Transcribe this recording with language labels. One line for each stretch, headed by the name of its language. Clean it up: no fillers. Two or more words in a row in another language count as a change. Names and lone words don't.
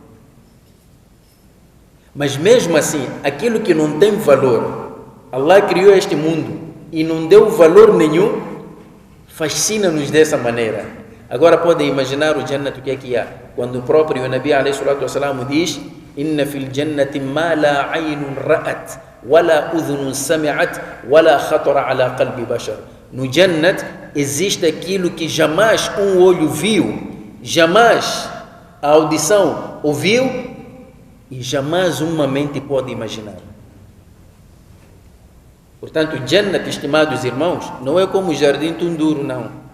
Portuguese: Mas mesmo assim, aquilo que não tem valor, Allah criou este mundo e não deu valor nenhum, fascina-nos dessa maneira. Agora podem imaginar o Jannat, o que é que há? Quando o próprio Nabi ﷺ diz:
Arabic: إن في الجنة ما لا عين رأت ولا أذن سمعت ولا خطر على قلب بشر.
Portuguese: No Jannat existe aquilo que jamais um olho viu, jamais a audição ouviu e jamais uma mente pode imaginar. Portanto, o Jannat, estimados irmãos, não é como o Jardim Tunduro, não.